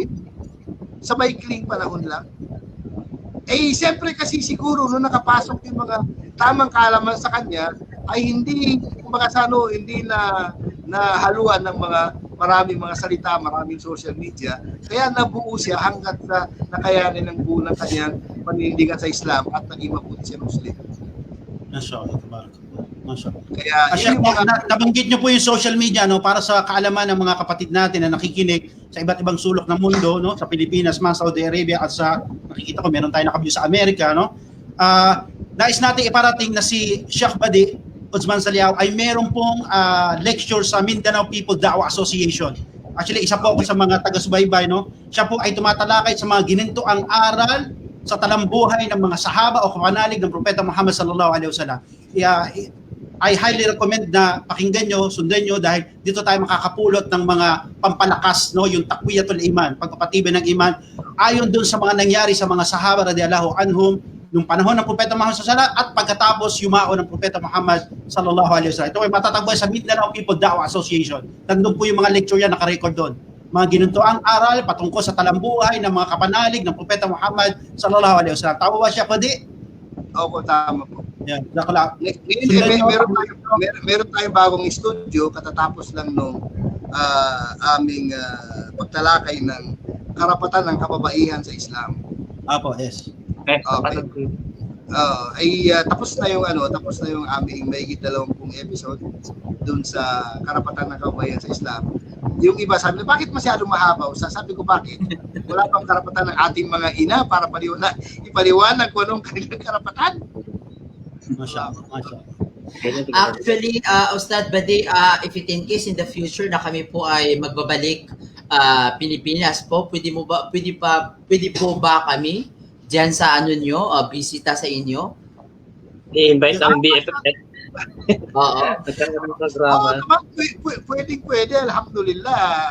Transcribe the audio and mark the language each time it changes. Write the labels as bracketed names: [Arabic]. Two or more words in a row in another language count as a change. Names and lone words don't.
[Filipino] Sa maikling panahon lang. Eh, siyempre kasi siguro nung nakapasok yung mga tamang kaalaman sa kanya, ay hindi, kumbaga sa ano, hindi na haluan ng maraming mga salita, maraming [English] social media. [Filipino] Kaya nabuo siya hanggat sa nakayanin ng buo ng kanyang panindigan sa Islam at naging mabuti siya Muslim. [Arabic] ما شاء الله تبارك الله. [Filipino] Mashallah. Kaya nabanggit niyo po yung [English] social media, [Filipino] no, para sa kaalaman ng mga kapatid natin na nakikinig sa iba't ibang sulok ng mundo, no, sa Pilipinas, Saudi Arabia, at sa nakikita ko meron tayo nakabyo sa Amerika, no. Nais natin iparating na si Sheikh Badi Uthman Saliao ay meron pong lecture sa Mindanao People Dawah Association. Actually, isa po ako sa mga taga-subaybay, no. Siya po ay tumatalakay sa mga ginintoang aral sa talambuhay ng mga sahaba o kapanalig ng Propeta Muhammad [Arabic] صلى الله عليه وسلم. [English] I highly recommend [Filipino] na pakinggan nyo, sundan nyo, dahil dito tayo makakapulot ng mga pampalakas, no, yung [Arabic] تقوية الإيمان, [Filipino] pagpapatibay ng iman, ayon dun sa mga nangyari sa mga sahaba [Arabic] رضي الله عنهم, [Filipino] nung panahon ng Propeta Muhammad [Arabic] صلى الله عليه وسلم [Filipino] at pagkatapos yumao ng Propeta Muhammad [Arabic] صلى الله عليه وسلم. [Filipino] Ito ay matatagpuan sa Mindanao People Dawah Association. Nandun po yung mga lecture yan, naka-record doon. Mga ginuntuang aral patungkol sa talambuhay ng mga kapanalig ng Propeta Muhammad [Arabic] صلى الله عليه وسلم. [Filipino] Tama ba siya, Pwede? Opo, tama po. Yan. Meron tayong bagong studio katatapos lang nung aming pagtalakay ng karapatan ng kababaihan sa Islam. Apo, yes. Okay. Tapos na yung aming mahigit 20 episode dun sa karapatan ng kababaihan sa Islam. Yung iba sabi, bakit masyadong mahaba? Sabi ko, bakit? Wala pang karapatan ng ating mga ina para ipaliwanag kung anong kanilang karapatan. Mashallah. Actually, Ustad Badi, [English] if it in case in the future [Filipino] na kami po ay magbabalik Pilipinas po, pwede po ba kami diyan sa ano nyo, bisita sa inyo? I-invite ang BFF. Oo. Pwede, alhamdulillah.